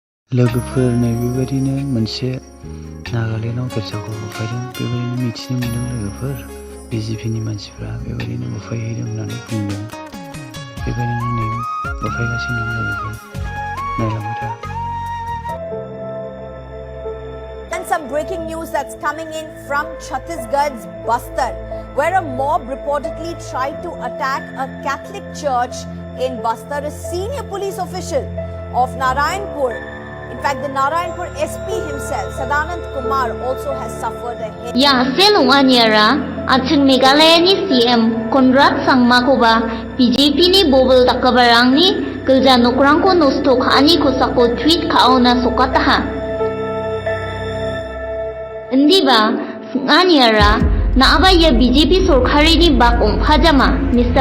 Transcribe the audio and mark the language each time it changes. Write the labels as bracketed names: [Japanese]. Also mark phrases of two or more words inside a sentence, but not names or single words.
[Bodo] लोगोफोरनो बेबायदिनो मोनसे नागालेण्डआव गिर्जाखौ बुफायदों बेबायदिनो मिथिनो मोन्दों लोगोफोर BJPनि मानसिफ्रा बेबायदिनो बुफायहैदों होननानै बुंदों बेबायदिनो नै बुफायगासिनो दं लोगोफोर नायलांबाय था। [English] And some breaking news that's coming in from Chhattisgarh's Bastar, where a mob reportedly tried to attack a Catholic church in Bastar. A senior police official of Narayanpur, in fact the Narayanpur SP himself, Sadanand Kumar, also has suffered a hit. [Garo] Ya selunganyara achung Nagalend ni CM Konrad Sangmakoba BJP ni bobol takabarang ni Gearja nokrangko nosto khani kosako tweet kaona sokataha. Endiba sunganyara naaba ya BJP sorkari ni bakong phajama Mr.